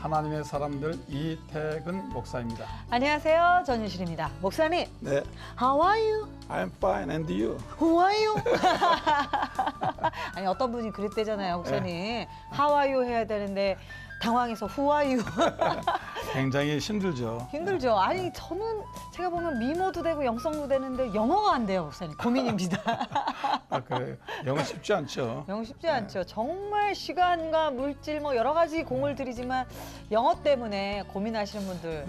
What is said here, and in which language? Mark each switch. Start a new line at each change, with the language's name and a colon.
Korean: 하나님의 사람들 이태근 목사입니다. 안녕하세요. 전유실입니다. 목사님, 네,
English: How are you? I'm fine and you? Who are you?
Korean: 아니 어떤 분이 그랬대잖아요, 목사님.
English: How are you
Korean: 해야 되는데 당황해서
English: Who are you?
Korean: 굉장히 힘들죠. 힘들죠. 아니 저는 제가 보면 미모도 되고 영성도 되는데 영어가 안 돼요, 목사님. 고민입니다. 아, 그래요. 영어 쉽지 않죠. 영어 쉽지 않죠. 정말 시간과 물질 뭐 여러 가지 공을 들이지만 영어 때문에 고민하시는 분들.